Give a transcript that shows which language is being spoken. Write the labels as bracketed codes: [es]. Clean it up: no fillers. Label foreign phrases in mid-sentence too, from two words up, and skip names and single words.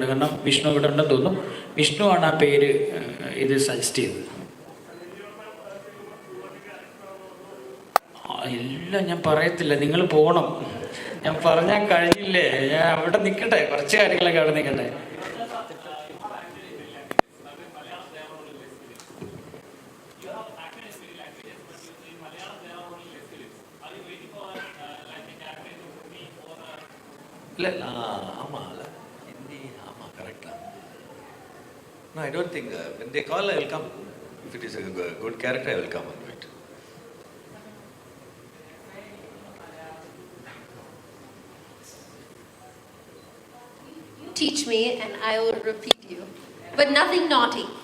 [ml] കാരണം വിഷ്ണു ഇവിടെ ഉണ്ടെന്ന് തോന്നുന്നു. വിഷ്ണു ആണ് ആ പേര് ഇത് സജസ്റ്റ് ചെയ്തത്. എല്ലാം ഞാൻ പറയത്തില്ല, നിങ്ങൾ പോകണം. ഞാൻ പറഞ്ഞാൽ കഴിഞ്ഞില്ലേ, ഞാൻ അവിടെ നിൽക്കട്ടെ, കുറച്ച് കാര്യങ്ങളൊക്കെ അവിടെ നിൽക്കട്ടെ. [ta] இல்லை ஆமாம் இல்லை ஹிந்தி ஆமாம் கரெக்டாக. [en] No, I don't think when they call, I will come. If it is a good character, I will come and wait. You teach me and I will repeat you, but nothing naughty.